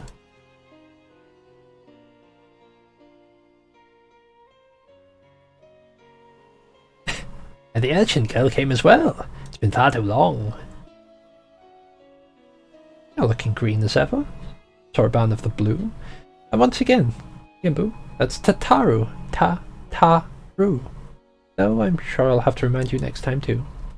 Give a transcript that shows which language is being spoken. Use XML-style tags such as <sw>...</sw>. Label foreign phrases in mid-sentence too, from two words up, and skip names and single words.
<en>And the urchin girl came as well. It's been far too long. You're looking green as ever. Soraban of the blue. And once again, Gimbu, that's Tataru. Ta-ta-ru. Though I'm sure I'll have to remind you next time too.</en>